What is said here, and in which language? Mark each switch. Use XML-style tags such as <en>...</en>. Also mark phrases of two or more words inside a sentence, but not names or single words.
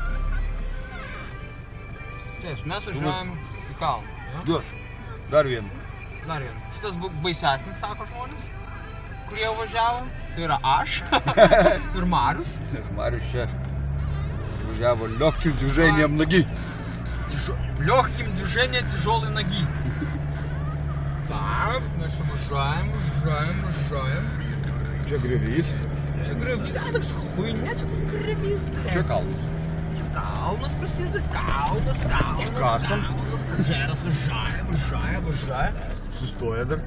<lt>Taip, mes važiuojam į kalną. Duos. Dar vieną. Dar vieną. Šitas baisesnis, sako žmonės, kurie važiavo. Tai yra aš ir Marius. Marius čia važiavo</lt> <ru>легким движением ноги. Легким движением тяжелой ноги. Так,</ru> <lt>mes čia važiuojam. Čia grevys. Čia grevys, toks хуйня, čia tas grevys. Čia kalnas. Kalnas prasideda, kalnas. Kasam. Pradžeras važiuoja. Sustoja dar.</lt>